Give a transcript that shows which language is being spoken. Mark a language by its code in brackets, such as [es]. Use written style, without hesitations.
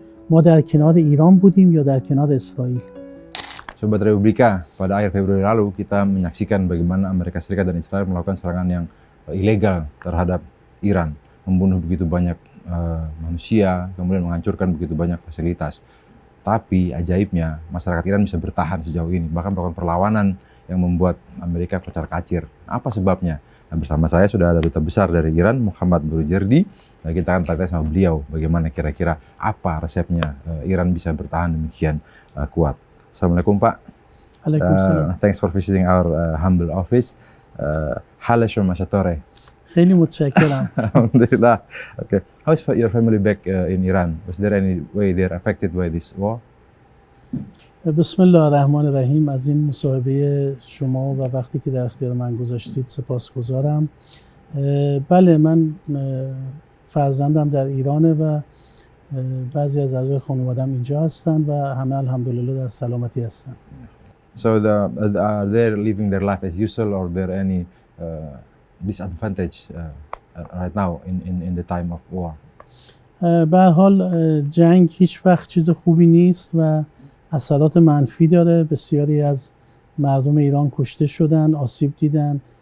[fa] ما در کنار ایران بودیم یا در کنار اسرائیل؟ [id] Sobat Republika, pada akhir Februari lalu kita menyaksikan bagaimana Amerika Serikat dan Israel melakukan serangan yang ilegal terhadap Iran, membunuh begitu banyak manusia, kemudian menghancurkan begitu banyak fasilitas. Tapi ajaibnya masyarakat Iran bisa bertahan sejauh ini, bahkan melakukan perlawanan yang membuat Amerika kocar-kacir. Apa sebabnya? Nah, bersama saya sudah ada duta besar dari Iran, Muhammad Burujerdi. Nah, kita akan tanya sama beliau bagaimana kira-kira apa resepnya Iran bisa bertahan demikian kuat. Assalamualaikum Pak. Waalaikumsalam. [en] Thanks for visiting our humble office. [fa] Hale shoma shatore. خیلی متشکرم. [en] Alhamdulillah. Okay. How is your family back in Iran? Was there any way they're affected by this war? [fa] بسم الله الرحمن الرحیم. از این مصاحبه شما و وقتی که در اختیار من گذاشتید سپاسگزارم. بله، من فرزندم در ایرانه و بعضی از اعضای خانواده‌ام اینجا هستن و همه الحمدلله در سلامتی هستن. [en] So are they living their life as usual or there any disadvantage right now in the time of war? [fa] به هر حال جنگ هیچ وقت چیز خوبی نیست و اثرات منفی داره. بسیاری از مردم ایران کشته شدن، آسیب دیدن.